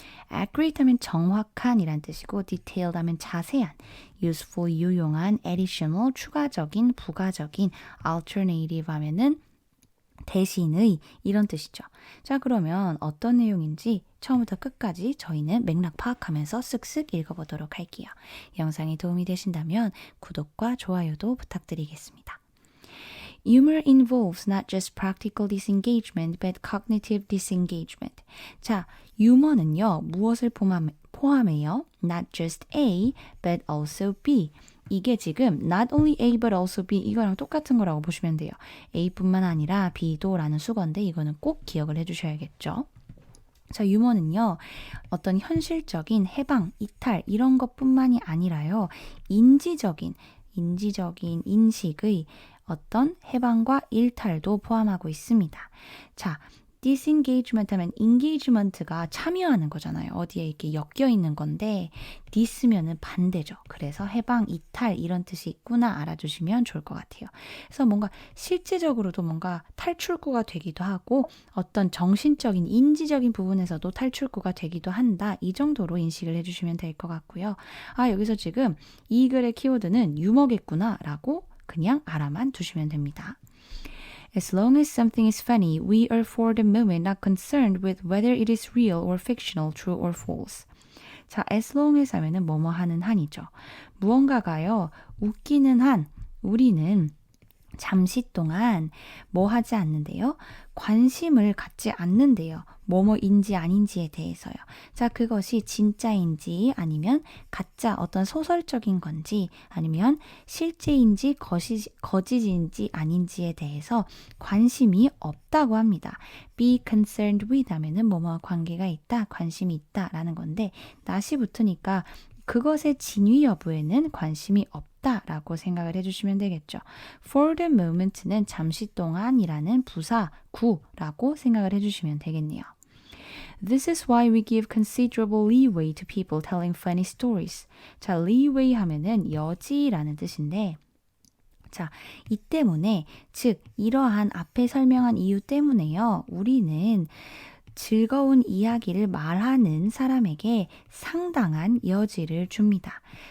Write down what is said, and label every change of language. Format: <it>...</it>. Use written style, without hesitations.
<ko>accurate 하면 정확한 이란 뜻이고 detailed 하면 자세한, useful 유용한, additional 추가적인, 부가적인, alternative 하면은 대신의 이런 뜻이죠. 자, 그러면 어떤 내용인지 처음부터 끝까지 저희는 맥락 파악하면서 쓱쓱 읽어보도록 할게요. 영상이 도움이 되신다면 구독과 좋아요도 부탁드리겠습니다.</ko> <en>Humor involves not just practical disengagement but cognitive disengagement.</en> <ko>자, 유머는요, 무엇을 포함해요?</ko> <en>Not just A, but also B.</en> <ko>이게 지금</ko> <en>not only A but also B</en> <ko>이거랑 똑같은 거라고 보시면 돼요. A뿐만 아니라 B도 라는 수건데 이거는 꼭 기억을 해주셔야겠죠. 자, 유머는요, 어떤 현실적인 해방, 이탈 이런 것뿐만이 아니라요, 인지적인 인식의 어떤 해방과 일탈도 포함하고 있습니다. 자, disengagement 하면 engagement가 참여하는 거잖아요. 어디에 이렇게 엮여 있는 건데 dis면은 반대죠. 그래서 해방, 이탈 이런 뜻이 있구나 알아주시면 좋을 것 같아요. 그래서 뭔가 실제적으로도 뭔가 탈출구가 되기도 하고 어떤 정신적인, 인지적인 부분에서도 탈출구가 되기도 한다. 이 정도로 인식을 해주시면 될 것 같고요. 아, 여기서 지금 이 글의 키워드는 유머겠구나 라고 그냥 알아만 두시면 됩니다.</ko> <en>As long as something is funny, we are for the moment not concerned with whether it is real or fictional, true or false.</en> <ko>자,</ko> <en>as long as</en> <ko>하면은 뭐뭐 하는 한이죠. 무언가가요, 웃기는 한, 우리는 잠시 동안 뭐 하지 않는데요? 관심을 갖지 않는데요. 뭐뭐인지 아닌지에 대해서요. 자, 그것이 진짜인지 아니면 가짜 어떤 소설적인 건지 아니면 실제인지 거짓인지 아닌지에 대해서 관심이 없다고 합니다.</ko> <en>Be concerned with</en> <ko>하면은 뭐뭐와 관계가 있다, 관심이 있다라는 건데 not이 붙으니까 그것의 진위 여부에는 관심이 없다라고 생각을 해주시면 되겠죠.</ko> <en>For the moment</en> <ko>는 잠시 동안이라는 부사 구라고 생각을 해주시면 되겠네요.</ko> <en>This is why we give considerable leeway to people telling funny stories.</en> <ko>자, leeway 하면은 여지라는 뜻인데 자, 이 때문에 즉 이러한 앞에 설명한 이유 때문에요. 우리는 즐거운 이야기를 말하는 사람에게 상당한 여지를 줍니다.</ko>